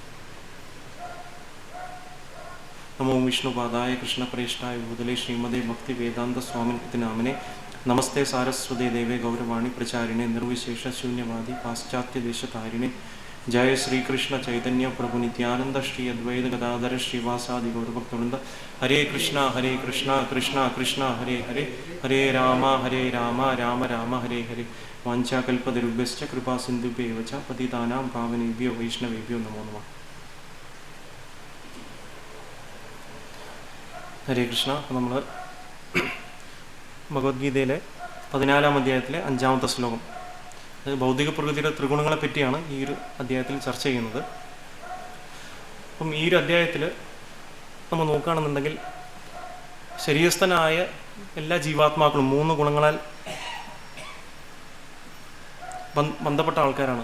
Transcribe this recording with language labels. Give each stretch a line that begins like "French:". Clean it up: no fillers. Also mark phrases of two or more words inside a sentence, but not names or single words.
Sanskrit: നമോ വിഷ്ണുപാദായ കൃഷ്ണപ്രേഷ്ഠായ ഭൂതലേ ശ്രീമദേ ഭക്തി വേദാന്ത സ്വാമിൻ ഇതി നാമിനെ. നമസ്തേ സാരസ്വതേ ദേവേ ഗൗരവാണി പ്രചാരിണേ നിർവിശേഷ ശൂന്യവാദി പാശ്ചാത്യദേശതാരിണേ. ജയ ശ്രീകൃഷ്ണ ചൈതന്യ പ്രഭു നിത്യാനന്ദ ശ്രീ അദ്വൈത ഗദാധര ശ്രീവാസാദി ഗൗരഭക്തവൃന്ദ. ഹരേ കൃഷ്ണ കൃഷ്ണ കൃഷ്ണ ഹരേ ഹരേ, ഹരേ രാമ രാമ രാമ ഹരേ ഹരേ. വാഞ്ചാകൽപതരുഭ്യശ്ച കൃപാ സിന്ധുഭ്യേവ ച പതിതാനാം പാവനേഭ്യോ വൈഷ്ണവേഭ്യോ നമോ നമഃ. ഹരേ കൃഷ്ണ.
Malayalam: അപ്പോൾ നമ്മൾ ഭഗവത്ഗീതയിലെ 14-ാം അധ്യായത്തിലെ 5-ാമത്തെ ശ്ലോകം, അത് ഭൗതിക പ്രകൃതിയുടെ ത്രിഗുണങ്ങളെ പറ്റിയാണ് ഈ ഒരു അധ്യായത്തിൽ ചർച്ച ചെയ്യുന്നത്. അപ്പം ഈ ഒരു അധ്യായത്തിൽ നമ്മൾ നോക്കുകയാണെന്നുണ്ടെങ്കിൽ ശരീരസ്ഥനായ എല്ലാ ജീവാത്മാക്കളും 3 ഗുണങ്ങളാൽ ബന്ധപ്പെട്ട ആൾക്കാരാണ്.